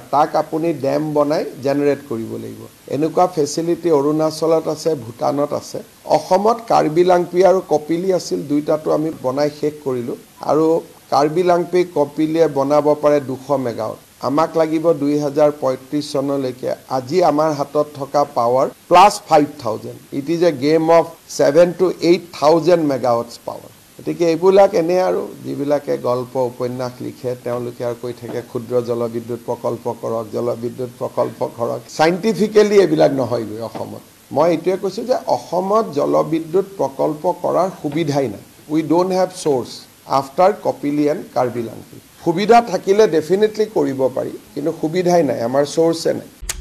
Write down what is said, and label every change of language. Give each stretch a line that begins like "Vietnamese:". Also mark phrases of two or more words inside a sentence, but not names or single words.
Assamese: তাক আপুনি ড্যাম বনাই জেনাৰেট কৰিব লাগিব এনেকুৱা ফেসিলিটি অৰুণাচলত আছে ভুটানত আছে অসমত কাৰ্বি লাংপি আৰু কপিলি আছিল দুইটাটো আমি বনাই শেষ কৰিলো আৰু কাৰ্বি লাংপি কপিলিয়ে বনাব পাৰে 200 মেগাৱাট আমাক লাগিব 2035 চনলৈকে আজি আমাৰ হাতত থকা
English: power plus
Assamese: 5000
English: it is a game of 7 to 8000 megawatts power
Assamese: গতিকে এইবিলাক এনে আৰু যিবিলাকে গল্প উপন্যাস লিখে তেওঁলোকে আৰু কৈ থাকে ক্ষুদ্ৰ জলবিদ্যুৎ প্ৰকল্প কৰক জলবিদ্যুৎ প্ৰকল্প কৰক সাইন্টিফিক্যালি এইবিলাক নহয়গৈ অসমত মই এটোৱে কৈছো যে অসমত জলবিদ্যুৎ প্ৰকল্প কৰাৰ সুবিধাই নাই
English: we don't have source after Kopili and Karbi Langpi
Assamese: সুবিধা থাকিলে ডেফিনেটলি কৰিব পাৰি কিন্তু সুবিধাই নাই আমাৰ সোর্সে নাই